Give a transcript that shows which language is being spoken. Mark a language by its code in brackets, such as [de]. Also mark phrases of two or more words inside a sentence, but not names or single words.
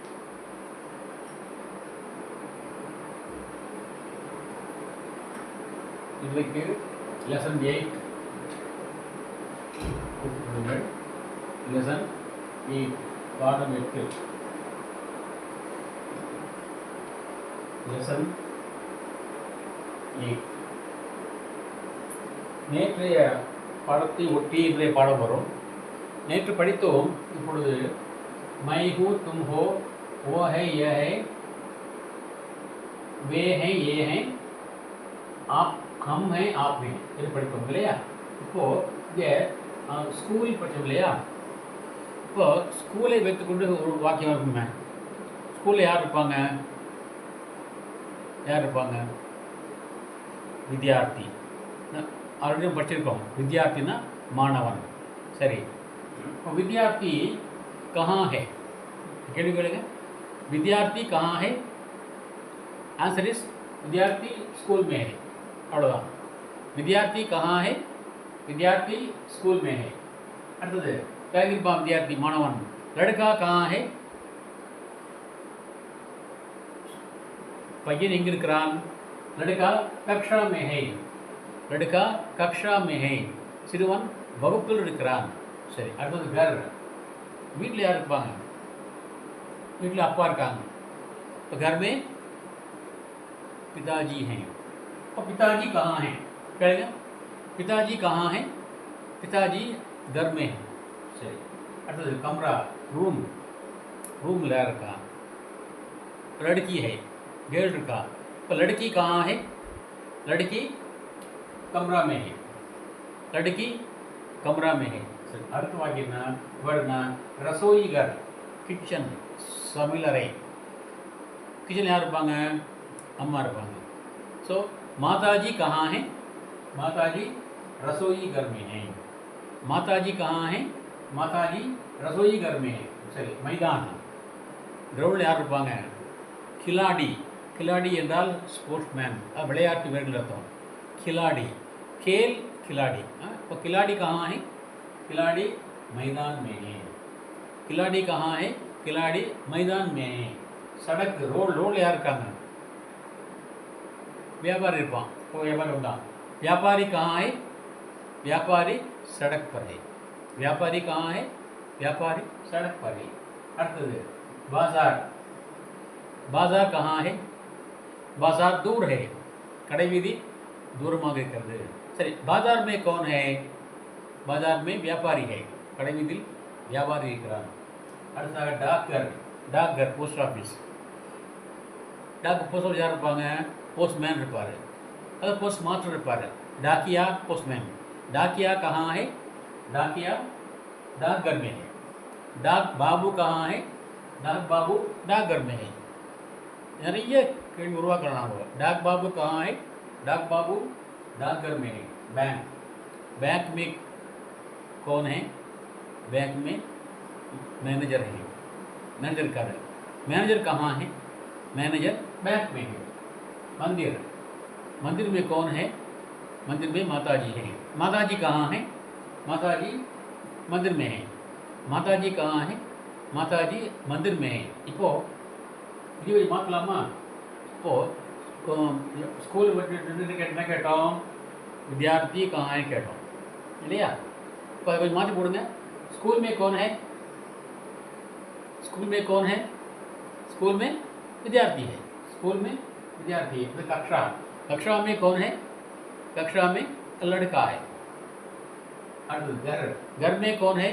[ta] இன்றைக்கு லெசன் 8 லெசன் 8 பாடம் 8 லெசன் 8. நேற்றைய பாடத்தை ஒட்டி இன்றைய பாடம் வரும். நேற்று படித்தோம். இப்பொழுது [hi] मैं हूँ तुम हो वो है यह है वे हैं ये हैं आप हम हैं आप हैं [ta] இது படித்தோம் இல்லையா? இப்போது இங்கே ஸ்கூல் படித்தோம் இல்லையா? இப்போ ஸ்கூலை வைத்துக்கொண்டு ஒரு வாக்கியம் இருக்குமே. ஸ்கூலில் யார் இருப்பாங்க? வித்யார்த்தி. ஆல்ரெடி படிச்சிருக்கோம். வித்யார்த்தினா மாணவன். [hi] சரி, இப்போ வித்யார்த்தி कहाँ है? [ta] கேள்வி கேளுங்க. [hi] विद्यार्थी कहाँ है? [en] answer is [hi] विद्यार्थी स्कूल में है. अவ்வளோதான். विद्यार्थी कहाँ है? विद्यार्थी स्कूल में है. [ta] அடுத்தது கேட்கிருப்பான் विद्यार्थी மாணவன். [hi] लड़का कहाँ है? [ta] பையன் எங்கே இருக்கிறான்? [hi] लड़का कक्षा में है. लड़का कक्षा में है. [ta] சிறுவன் வகுப்பில் இருக்கிறான். சரி, அடுத்தது घर. வீட்டில் யார் இருப்பாங்க? வீட்டில் அப்பா இருக்காங்க. [hi] तो घर में पिताजी हैं. और पिताजी कहाँ हैं? कहेगा पिताजी कहाँ हैं? पिताजी घर में हैं. [ta] சரி, அடுத்தது कमरा रूम. रूम यार இருக்கா? [hi] लड़की है, [ta] गर्ल இருக்கா? [hi] तो लड़की कहाँ है? लड़की कमरा में है. लड़की कमरा में है. [ta] சரி, அடுத்த வாக்கியம்னா வேர்டுனா [hi] रसोई घर [ta] किचन சமையலறை. किचन யார் இருப்பாங்க? அம்மா இருப்பாங்க. [hi] ஸோ माताजी कहाँ हैं? माताजी रसोई घर में हैं. माताजी कहाँ हैं? माताजी रसोई घर में हैं. [ta] சரி, மைதான கிரவுண்டில் யார் இருப்பாங்க? கிலாடி. கிலாடி என்றால் ஸ்போர்ட்ஸ்மேன், விளையாட்டு வீரர்கள் அர்த்தம். [hi] खिलाड़ी खेल खिलाड़ी. तो खिलाड़ी कहाँ है? खिलाड़ी मैदान में है. खिलाड़ी कहाँ है? खिलाड़ी मैदान में है. सड़क रोड [ta] யார் இருக்காங்க? व्यापारी இருப்பான். व्यापारी வந்தான். [hi] व्यापारी कहाँ है? व्यापारी सड़क पर है. व्यापारी कहाँ है? व्यापारी सड़क पर है. அடுத்தது बाजार. बाजार कहाँ है? बाजार दूर है. [ta] கடை வீதி தூரமாக இருக்கிறது. சரி, [hi] बाजार में कौन है? बाजार में व्यापारी है. [ta] கடை வீதியில் வியாபாரி இருக்கிறார். அடுத்ததாக டாக்டர். டாக்டர் போஸ்ட் ஆஃபீஸ். டாக் போஸ்ட் ஆஃபீஸ் யார் இருப்பாங்க? போஸ்ட்மேன் இருப்பார். அது போஸ்ட் மாஸ்டர் இருப்பார். [hi] डाकिया पोस्टमैन. डाकिया कहाँ है? डाकिया डाकघर में है. डाक बाबू कहाँ है? डाक बाबू डाकघर में है. [ta] நிறைய கேள்வி உருவாக்கலாம் நம்ம. [hi] डाक बाबू कहाँ है? डाक बाबू डाकघर में है. बैंक. बैंक में कौन है? बैंक में मैनेजर है. मैनेजर का है. मैनेजर कहाँ है? मैनेजर बैंक में है. मंदिर. मंदिर में कौन है? मंदिर में माताजी है. माताजी कहाँ है? माताजी मंदिर में है. माताजी कहाँ है? माताजी मंदिर में है. [ta] இப்போ இது மாற்றலாமா? இப்போது ஸ்கூல் என்ன கேட்டோம்? [hi] विद्यार्थी कहाँ है [ta] கேட்டோம் இல்லையா? இப்போ அதை கொஞ்சம் மாற்றி போடுங்க. [hi] स्कूल में कौन है? स्कूल में कौन है? स्कूल में विद्यार्थी है. स्कूल में विद्यार्थी है. कक्षा. कक्षा में कौन है? कक्षा में लड़का है. घर घर में कौन है?